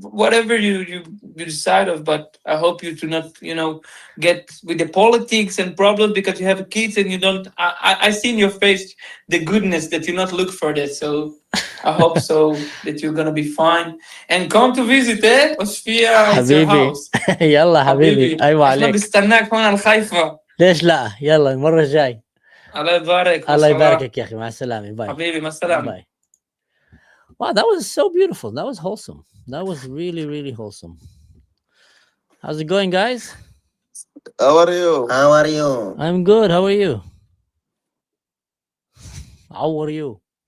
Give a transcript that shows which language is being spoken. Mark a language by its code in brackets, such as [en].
[en] whatever you decide of, but I hope you do not get with the politics and problems because you have kids and you don't. I see in your face the goodness that you not look for that. So I hope so that you're gonna be fine and come to visit. Osfia, it's your house. [ar] يلا حبيبي، حبيبي ايوه احنا عليك. بنستناك هون على الخايفة. ليش لا؟ يلا المره الجاي. الله يبارك، الله مرحبا. يباركك يا اخي، مع السلامه، باي. حبيبي مع السلامة. باي. [en] Wow, that was so beautiful. That was wholesome. That was really, really wholesome. How's it going, guys? How are you? How are you? I'm good. How are you? How are you?